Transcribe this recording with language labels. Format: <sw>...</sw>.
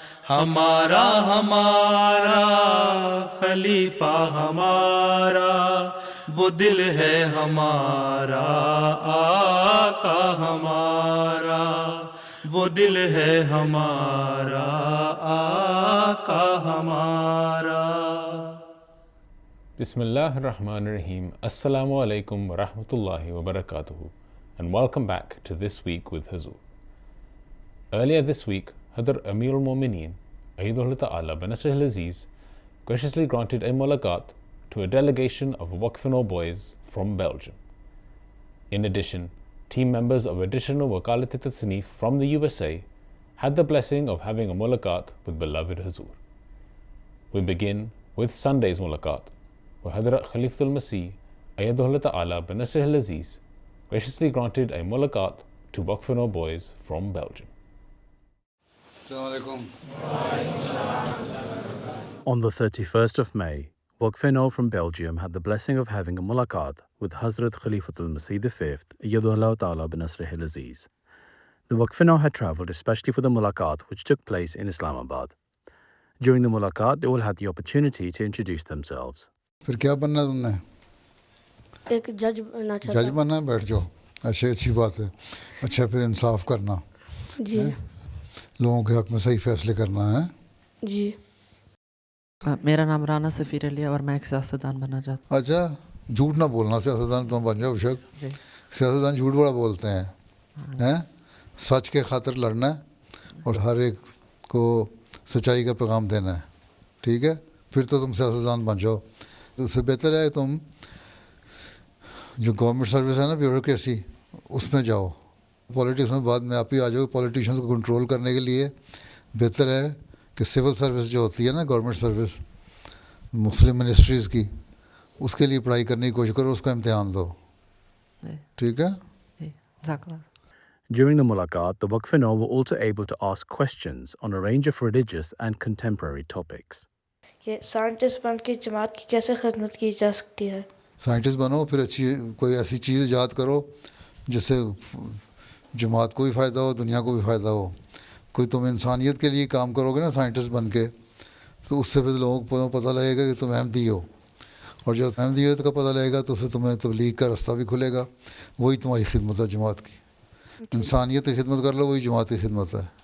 <ur>ہمارا ہمارا خلیفہ ہمارا، وہ دل ہے ہمارا آقا ہمارا، وہ دل ہے ہمارا آقا ہمارا۔ بسم اللہ الرحمن الرحیم۔ السلام علیکم ورحمۃ اللہ وبرکاتہ</ur> <en>and welcome back to This Week with Huzur. Earlier this week, Hadr Amir al-Mu'mineen Ayyadullah Ta'ala Banasrih al-Aziz graciously granted a mulaqat to a delegation of Waqf-e-Nau boys from Belgium. In addition, team members of additional Wakalat-e-Tasneef from the USA had the blessing of having a mulaqat with beloved Huzur. We begin with Sunday's mulaqat, where Hadrat Khalifatul Masih Ayyadullah Ta'ala Banasrih al-Aziz graciously granted a mulaqat to Waqf-e-Nau boys from Belgium. On the 31st of May, Waqf-e-Nau from Belgium had the blessing of having a mulaqat with Hazrat Khalifatul Masih V Ayyadullah Ta'ala Banasrih al-Aziz. The Waqf-e-Nau had travelled especially for the mulaqat which took place in Islamabad. During the mulaqat, they all had the opportunity to introduce themselves.</en> <ur>پھر کیا بننا ہے تم نے؟ ایک جج بننا چاہتا جج بننا ہے، بیٹھ جاؤ، اچھی بات ہے۔ اچھا، پھر انصاف کرنا، جی لوگوں کے حق میں صحیح فیصلے کرنا ہے۔ جی میرا نام رانا سفیر علی ہے اور میں ایک سیاستدان بننا چاہتا ہوں۔ اچھا، جھوٹ نہ بولنا، سیاستدان تم بن جاؤ شک۔ سیاستدان جھوٹ بڑا بولتے ہیں، سچ کے خاطر لڑنا ہے اور ہر ایک کو سچائی کا پیغام دینا ہے، ٹھیک ہے؟ پھر تو تم سیاستدان بن جاؤ۔ تو اس سے بہتر ہے تم جو گورنمنٹ سروس ہے نا، بیوروکریسی، اس میں جاؤ۔ پولیٹکس میں بعد میں آپ ہی آ جاؤ۔ پولیٹیشنس کو کنٹرول کرنے کے لیے بہتر ہے کہ سول سروس جو ہوتی ہے نا، گورنمنٹ سروس مسلم منسٹریز کی، اس کے لیے پڑھائی کرنے کی کوشش کرو، اس کا امتحان دو، ٹھیک ہے؟</ur> <en>During the mulaqat, the Waqf-e-Nau were also able to ask questions on a range of religious and contemporary topics.</en> <ur>کہ سائنٹسٹ بن کے جماعت کی کیسے خدمت کی جا سکتی ہے؟ سائنٹسٹ بنو، پھر اچھی کوئی ایسی چیز ایجاد کرو جس سے جماعت کو بھی فائدہ ہو، دنیا کو بھی فائدہ ہو۔ کوئی تم انسانیت کے لیے کام کرو گے نا سائنٹسٹ بن کے، تو اس سے پھر لوگوں کو پتہ لگے گا کہ تم احمدی ہو، اور جب احمدیت کا پتہ لگے گا تو اس سے تمہیں تبلیغ کا رستہ بھی کھلے گا۔ وہی تمہاری خدمت ہے جماعت کی۔ انسانیت کی خدمت کر لو، وہی جماعت کی خدمت ہے۔</ur>